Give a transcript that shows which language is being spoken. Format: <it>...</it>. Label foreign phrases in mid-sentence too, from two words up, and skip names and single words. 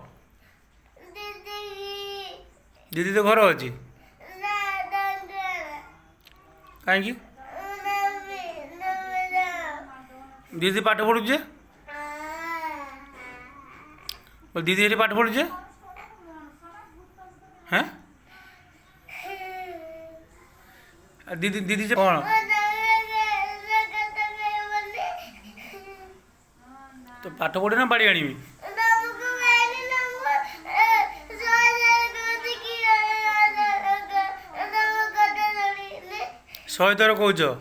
<or>ଦିଦି ତ ଘର ଅଛି। କାହିଁକି ଦିଦି ପାଠ ପଢ଼ୁଛେ? ଦିଦି ଏଠି ପାଠ ପଢ଼ୁଛେ? ହଁ ଦିଦି ଦିଦି ଯେ କ'ଣ তো ପାଠ ପଢ଼ି ନା ବାଡ଼ି ଆଣିବି? ଶହେ ଥର କହୁଛ।</or>